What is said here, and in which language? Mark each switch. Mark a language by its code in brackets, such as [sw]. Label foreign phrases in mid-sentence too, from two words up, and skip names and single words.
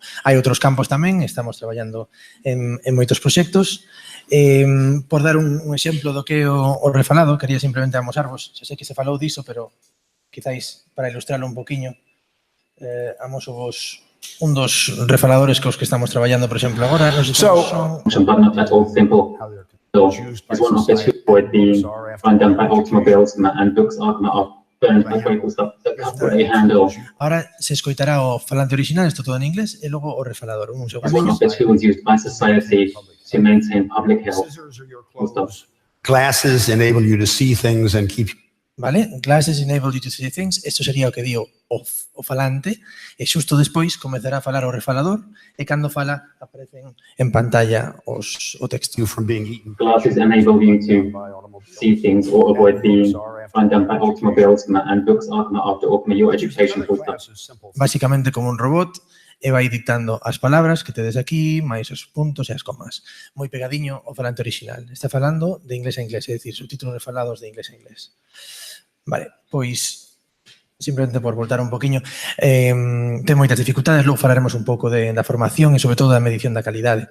[gl] Hai outros campos tamén, estamos traballando en moitos proxectos. Por dar un exemplo do que é o refalado, quería simplemente amosarvos, xa sei que se falou diso, pero quizáis para ilustrarlo un poquinho, amosovos un dos refaladores cos que estamos traballando, por exemplo, agora. [en] So, as one of the two would be run done by automobiles and books are burned by vehicles that they handle. [gl] Ahora se escoitará o falante original, isto todo en inglés, e logo o refalador. Un segundo. [en] As one of the tools used by society to maintain public health. Glasses enable you to see things and keep. Vale, glasses enable you to see things. [gl] Isto sería o que dio o falante, e xusto despois comezará a falar o refalador, e cando fala aparecen en pantalla o texto. [en] Glasses enable you to see things or avoid being run down by automobiles and books after opening your education. [gl] Básicamente como un robot, e vai dictando as palabras que tedes aquí, máis os puntos e as comas. Moi pegadiño o falante original. Está falando de inglés a inglés, é dicir, subtítulos refalados de inglés a inglés. Vale, pois, simplemente por voltar un poquinho, ten moitas dificultades, logo falaremos un pouco da formación e sobre todo da medición da calidade.